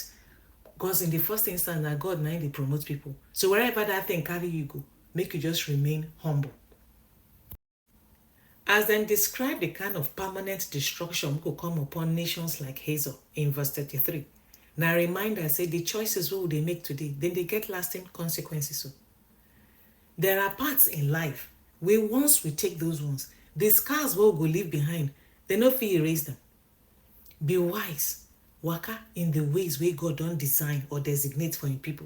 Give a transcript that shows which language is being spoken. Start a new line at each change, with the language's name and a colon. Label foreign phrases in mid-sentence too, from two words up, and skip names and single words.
Nigerian Pidgin: Because in the first instance, na God na dey promote people. So wherever that thing carry you go, make you just remain humble. As them describe the kind of permanent destruction wey go come upon nations like Hazor in verse 33, na reminder say the choices wey we dey make today, then they get lasting consequences. So there are parts in life where once we take those ones, the scars wey we go leave behind, they no fit erase them. Be wise, waka in the ways wey God don design or designate for him people.